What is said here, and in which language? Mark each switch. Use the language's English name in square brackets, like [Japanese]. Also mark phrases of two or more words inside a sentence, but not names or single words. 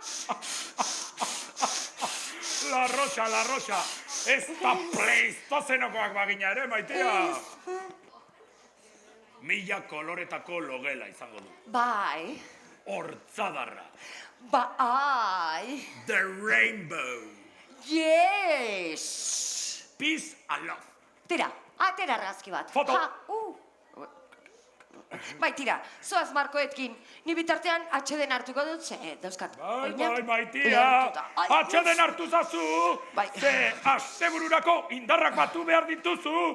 [Spanish] La rosa. [Basque] Ez da pleistozenokoak bagina ere, maitia. Mila koloretako logela izango du. Bai. Hortzadarra. Bai. [English] The rainbow. Yes. Peace and love. [Basque] Tira, atera argazki bat. Foto. Bai, tira, zoaz Markoetkin. Ni bitartean atxeden hartuko dut, dauzkat. Bai, maitia. Atxeden hartu zazu. Ze astebururako indarrak batu behar dituzu.